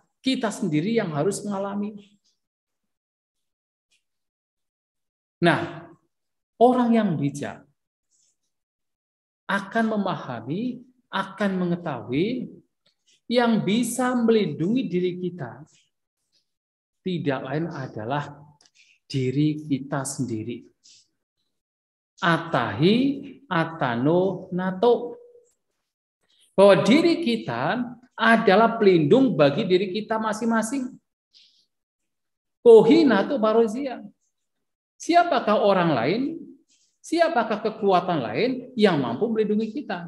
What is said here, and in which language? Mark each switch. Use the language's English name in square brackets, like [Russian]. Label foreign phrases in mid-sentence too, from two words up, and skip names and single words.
[Indonesian] Kita sendiri yang harus mengalami. Nah, orang yang bijak akan memahami, akan mengetahui yang bisa melindungi diri kita tidak lain adalah diri kita sendiri. [Pali] Atahi atano nato. [Indonesian] Bahwa diri kita adalah pelindung bagi diri kita masing-masing. [Pali] Kohi nato barozia. [Indonesian] Siapakah orang lain? Siapakah kekuatan lain yang mampu melindungi kita?